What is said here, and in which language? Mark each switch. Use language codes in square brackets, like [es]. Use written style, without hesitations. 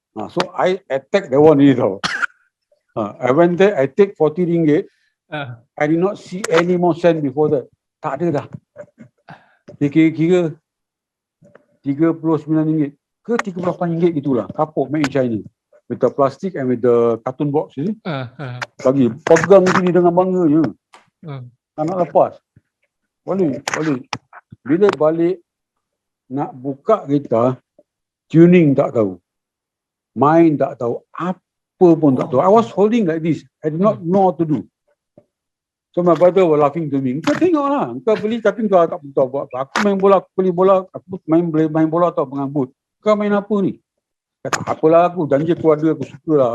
[en] So I attack that one ni tau. I went there, I take RM40. I did not see any more cent before that. [ms] Tak ada dah. Kira-kira RM39 ke RM38 gitulah. Kapuk [en] made in China. With the plastic and with the carton box, you see. [ms] Bagi pegang sini dengan bangganya. Tak nak lepas. Balik. Bila balik nak buka gitar, tuning tak tahu. Main tak tahu. Apa pun tak tahu. [en] I was holding like this. I did not know what to do. So my brother was laughing to me. [ms] Kau tengoklah. Kau beli tapi kau tak tahu buat apa. Aku main bola, aku beli bola. Aku main bola tau dengan boot. Kau main apa ni? Kata, apalah aku. Janji aku ada, aku suka lah.